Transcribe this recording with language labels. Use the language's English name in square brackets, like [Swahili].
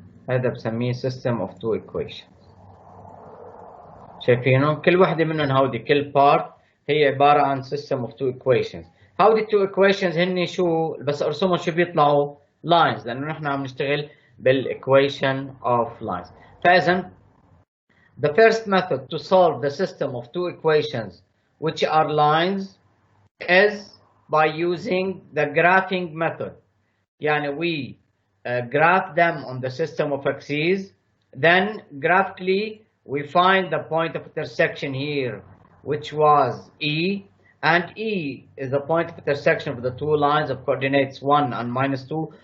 [Arabic] هذا بسميه [English] system of two equations. [Arabic] شايفينهم؟ كل وحدة منهم هودي كل part هي عبارة عن [English] system of two equations. [Arabic] هودي [English] two equations [Arabic] هن شو؟ بس ارسمهم شو بيطلعوا؟ lines، لأنه نحن عم نشتغل بالequation of lines. فإذا [English] the first method to solve the system of two equations which are lines is by using the graphing method. [Arabic] يعني [English] we graph them on the system of axes, then graphically we find the point of intersection here, which was E, and E is the point of intersection of the two lines of coordinates 1 and -2.